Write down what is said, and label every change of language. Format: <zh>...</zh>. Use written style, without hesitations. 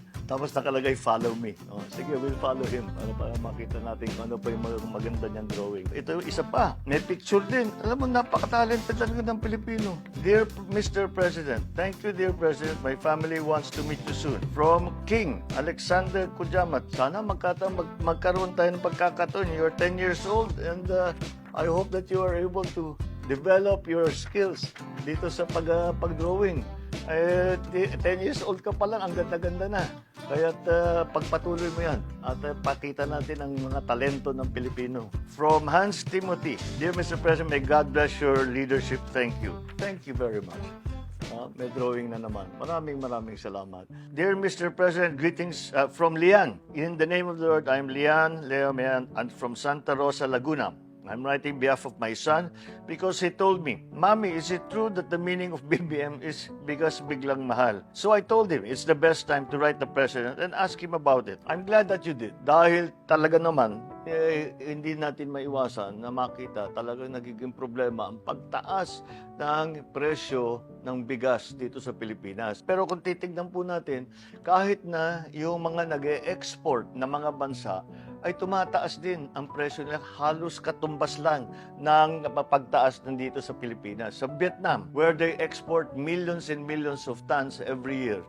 <tl>Tapos nakalagay, follow me. Oh, sige,</tl> <en>we'll follow him</en> <tl>para makita natin kung ano pa yung maganda niyang drawing. Ito yung isa pa. May picture din. Alam mo, napaka-talented talaga ng Pilipino.</tl> <en>Dear Mr. President, thank you, dear President. My family wants to meet you soon. From King Alexander Kujamat.</en> <tl>Sana magkaroon tayo ng pagkakataon.</tl> <en>You're 10 years old and I hope that you are able to develop your skills</en> <tl>dito sa pag-drawing. 10 years old ka pa lang, ang ganda-ganda na. Kaya't pagpatuloy mo yan at pakita natin ang mga talento ng Pilipino.</tl> <en>From Hans Timothy, Dear Mr. President, may God bless your leadership. Thank you. Thank you very much.</en> <tl>May drawing na naman. Maraming salamat.</tl> <en>Dear Mr. President, greetings from Lian. In the name of the Lord, I'm Lian Leo Mayan, and from Santa Rosa, Laguna. I'm writing behalf of my son because he told me, Mommy, is it true that the meaning of BBM is because</en> <tl>biglang mahal?</tl> <en>So I told him it's the best time to write the president and ask him about it. I'm glad that you did.</en> <tl>Dahil talaga naman, hindi natin maiwasan na makita talagang nagiging problema ang pagtaas ng presyo ng bigas dito sa Pilipinas. Pero kung titignan po natin, kahit na yung mga nag-e-export na mga bansa, ay tumataas din ang presyo nila, halos katumbas lang ng pagtaas nandito sa Pilipinas. Sa Vietnam,</tl> <en>where they export millions and millions of tons every year.</en>